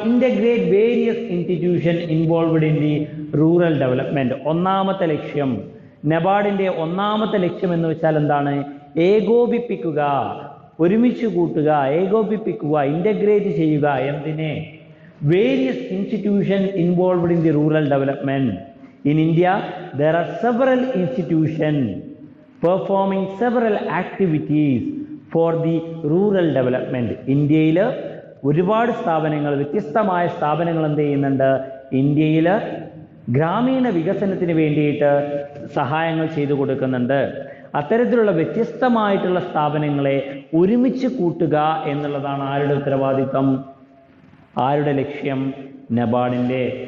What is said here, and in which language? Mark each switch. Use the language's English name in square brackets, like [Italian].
[English] Integrate various institution involved in the rural development. [Malayalam] ഒന്നാമത്തെ ലക്ഷ്യം, നബാർഡിന്റെ ഒന്നാമത്തെ ലക്ഷ്യം എന്ന് വെച്ചാൽ എന്താണ്? ഏകോപിപ്പിക്കുക, ഒരുമിച്ച് കൂട്ടുക, ഏകോപിപ്പിക്കുക, ഇന്റഗ്രേറ്റ് ചെയ്യുക. എന്തിനെ? [English] Various institution involved in the rural development. In India there are several institutions performing several activities for the rural development. [Malayalam] ഇന്ത്യയിൽ ഒരുപാട് സ്ഥാപനങ്ങൾ, വ്യത്യസ്തമായ സ്ഥാപനങ്ങൾ എന്ത് ചെയ്യുന്നുണ്ട്? ഇന്ത്യയിൽ ഗ്രാമീണ വികസനത്തിന് വേണ്ടിയിട്ട് സഹായങ്ങൾ ചെയ്തു കൊടുക്കുന്നുണ്ട്. അത്തരത്തിലുള്ള വ്യത്യസ്തമായിട്ടുള്ള സ്ഥാപനങ്ങളെ ഒരുമിച്ച് കൂട്ടുക എന്നുള്ളതാണ് ആരുടെ ഉത്തരവാദിത്തം, ആരുടെ ലക്ഷ്യം? നബാർഡിന്റെ.